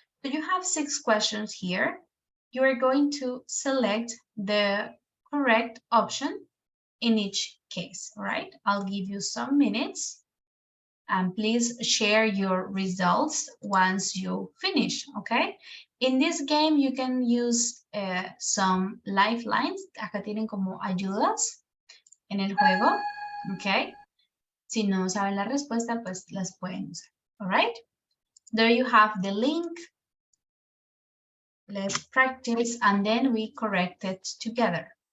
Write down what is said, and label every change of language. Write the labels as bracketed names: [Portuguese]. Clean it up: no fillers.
[English] So you have 6 questions here. You are going to select the correct option in each case, all right? I'll give you some minutes. And please share your results once you finish, okay? In this game, you can use some lifelines. [Spanish] Acá tienen como ayudas en el juego, okay? Si no saben la respuesta, pues las pueden usar, all right? [English] There you have the link. Let's practice, and then we correct it together.